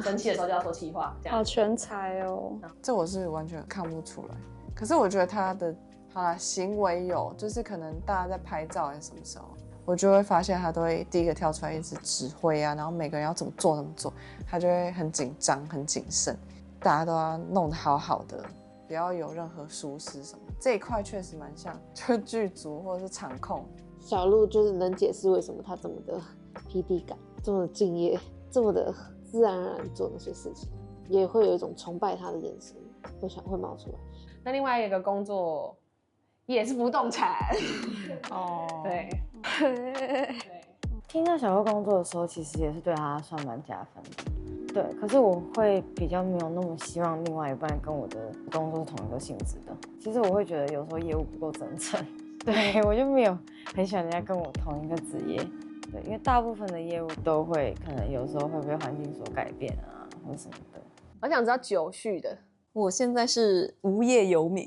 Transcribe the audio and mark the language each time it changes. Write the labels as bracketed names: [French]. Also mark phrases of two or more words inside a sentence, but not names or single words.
[Chinese] 生氣的時候就要說企劃，這樣。好全才哦！這我是完全看不出來，可是我覺得他的行為有，就是可能大家在拍照還是什麼時候，我就會發現他都會第一個跳出來一直指揮啊，然後每個人要怎麼做，他就會很緊張、很謹慎，大家都要弄得好好的，不要有任何疏失什麼。這一塊確實蠻像，就是劇組或者是場控。小鹿就是能解釋為什麼他這麼的 PD 感，這麼的敬業，這麼的自然而然做那些事情，也會有一種崇拜他的眼神會冒出來。那另外一個工作也是不動產哦，对。聽到小鹿工作的時候，其實也是對他算蠻加分的。對，可是我會比較沒有那麼希望另外一半跟我的工作是同一個性質的。其實我會覺得有時候業務不夠真誠，對，我就沒有很喜歡人家跟我同一個職業。對，因為大部分的業務都會可能有時候會被環境所改變啊，或什麼的。我想知道酒序的。我現在是無業遊民。